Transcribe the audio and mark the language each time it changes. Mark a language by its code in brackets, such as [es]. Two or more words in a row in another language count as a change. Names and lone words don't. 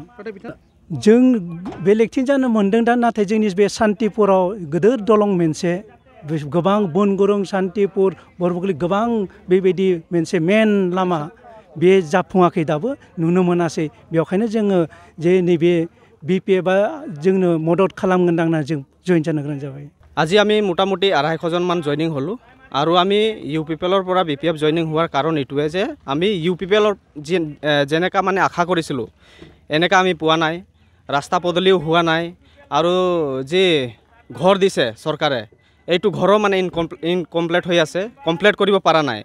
[brx] जों बेलेगथिं जानो मोन्दों दा, नाथाय जोंनि बे सान्थिपुराव गिदिर दलं मोनसे, गोबां बनगुरुं सान्थिपुर बरबुगुली गोबां बेबायदि मोनसे मेन लामा, बे जाफुङाखै, दाबो नुनो मोनासै। बेखायनो जोङो जे नैबे बिपिएफआ जोंनो मदद खालामगोन होनना जों जइन जानो गोनां जाबाय। [as] আজি আমি মোটামুটি 250 মান জইনিং হলো। আৰু আমি ইউপিপিএলৰ পৰা বিপিএফ জইনিং হোৱাৰ কাৰণ এইটোৱে যে আমি ইউপিপিএলৰ যেনেকা মানে আশা কৰিছিলোঁ এনেকা আমি পোৱা নাই। ৰাস্তা পদূলিও হোৱা নাই। আৰু যে ঘৰ দিছে চৰকাৰে, এইটো ঘৰো মানে ইনকমপ্লিট হৈ আছে, কমপ্লিট কৰিব পৰা নাই।